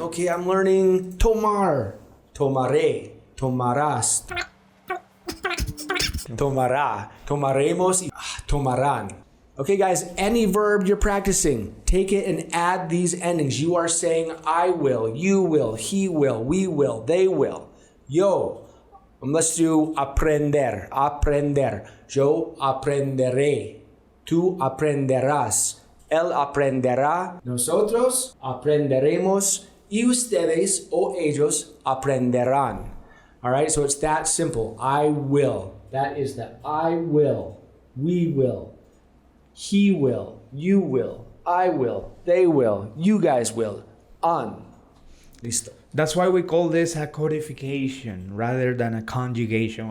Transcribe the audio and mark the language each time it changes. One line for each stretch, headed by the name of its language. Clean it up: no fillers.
English: Okay, I'm learning
Spanish: tomar, tomaré, tomarás, tomará, tomaremos, y tomarán.
English: Okay, guys, any verb you're practicing, take it and add these endings. You are saying I will, you will, he will, we will, they will. Yo, let's do aprender, aprender.
Spanish: Yo aprenderé, tú aprenderás. Él aprenderá, nosotros aprenderemos, y ustedes o ellos aprenderán.
English: All right, so it's that simple. I will. That is the I will, we will, he will, you will, I will, they will, you guys will, on. Listo. That's why we call this a codification rather than a conjugation.